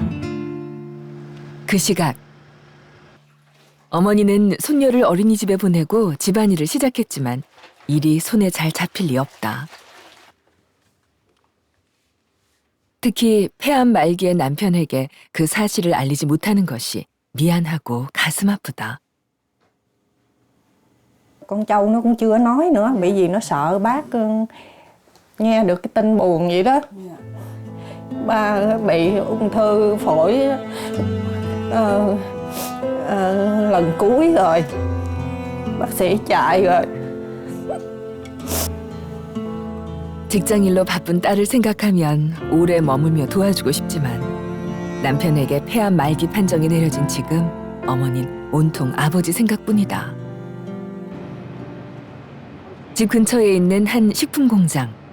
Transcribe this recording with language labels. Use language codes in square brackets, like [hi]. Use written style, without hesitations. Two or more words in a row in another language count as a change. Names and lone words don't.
[ko] 그 시각 어머니는 손녀를 어린이집에 보내고 집안일을 시작했지만 일이 손에 잘 잡힐 리 없다. 특히 폐암 말기의 남편에게 그 사실을 알리지 못하는 것이 미안하고 가슴 아프다. [vi] Con trâu nó cũng chưa nói nữa, bởi vì nó sợ bác nghe được cái tin buồn vậy đó. Ba bị ung thư phổi lần cuối rồi, bác sĩ chạy rồi. [ko] 직장일로 바쁜 딸을 생각하면 오래 머물며 도와주고 싶지만 남편에게 폐암 말기 판정이 내려진 지금 어머니는 온통 아버지 생각뿐이다. 집 근처에 있는 한 식품 공장.